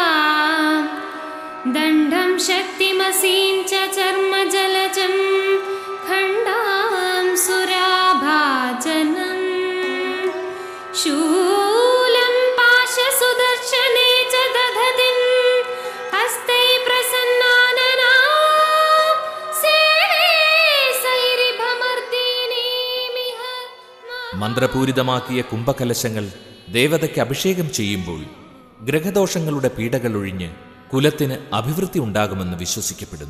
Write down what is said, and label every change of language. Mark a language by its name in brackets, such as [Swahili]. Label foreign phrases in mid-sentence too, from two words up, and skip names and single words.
[Sanskrit] दण्डं शक्तिमसीं च चर्मजलजं खण्डां सुराभाजनं शूलं पाशसुदर्शने च दधतिं हस्ते प्रसन्नानना [Malayalam] മന്ത്രപൂരിതമാക്കിയ കുംഭകലശങ്ങൾ ദേവതയ്ക്ക് അഭിഷേകം ചെയ്യുമ്പോൾ ഗ്രഹദോഷങ്ങളുടെ പീഡകൾ ഒഴിഞ്ഞ് കുലത്തിന് അഭിവൃദ്ധി ഉണ്ടാകുമെന്ന് വിശ്വസിക്കപ്പെടുന്നു.